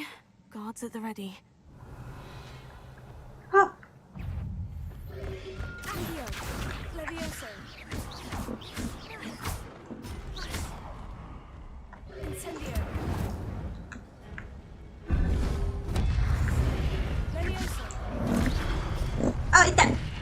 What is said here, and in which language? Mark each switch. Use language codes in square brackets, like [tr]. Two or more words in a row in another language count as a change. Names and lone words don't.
[en] Guards at the ready. あ Accio. Levioso. Incendio. Levioso. [ja] あ、痛い。